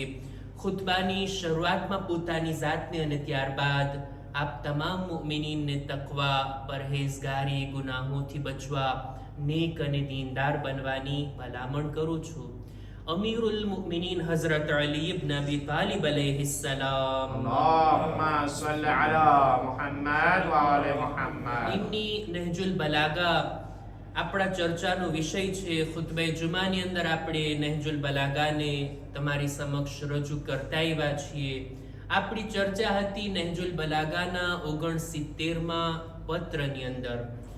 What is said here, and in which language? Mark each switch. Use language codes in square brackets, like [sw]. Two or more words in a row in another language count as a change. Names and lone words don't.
[gu] ખુતબાની શરૂઆતમાં પોતાની જાતને અને ત્યારબાદ આપ તમામ મુઅમિનીનને તકવા, પરહેઝગારી, ગુનાહોથી બચવા, નેક અને દીનદાર બનવાની ભલામણ કરું છું. અમીરુલ મુઅમિનીન હઝરત અલી ઇબ્ન અબી તાલિબ અલૈહિસ્સલામ [ar] اللهم صل على محمد وآل محمد. [gu] એમની નહજુલ બલાગા આપણા ચર્ચાનો વિષય છે. ખુતબે જુમાની અંદર આપણે નહજુલ બલાગાને તમારી સમક્ષ રજૂ કરતા આવ્યા છીએ. આપણી ચર્ચા હતી નહજુલ બલાગાના 69માં પત્રની અંદર.